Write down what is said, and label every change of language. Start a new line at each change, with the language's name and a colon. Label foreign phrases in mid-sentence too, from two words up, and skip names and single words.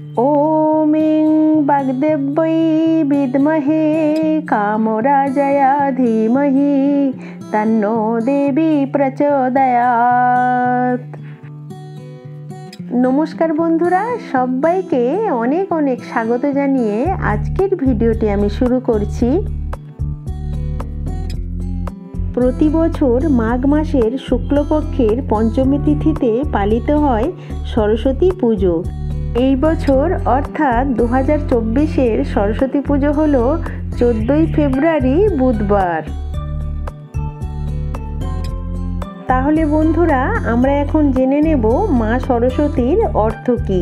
Sanskrit: ॐ वाग्देव्यै विद्महे कामराजाय धीमहि तन्नो देवी प्रचोदयात्।
Bangla: নমস্কার বন্ধুরা, সবাইকে অনেক অনেক স্বাগত জানিয়ে আজকের ভিডিওটি আমি শুরু করছি। প্রতি বছর মাঘ মাসের শুক্লপক্ষের পঞ্চমী তিথিতে পালিত হয় সরস্বতী পুজো। এই বছর অর্থাৎ 2024-এর সরস্বতী পুজো হলো 14ই ফেব্রুয়ারি বুধবার। তাহলে বন্ধুরা, আমরা এখন জেনে নেব মা সরস্বতীর অর্থ কী।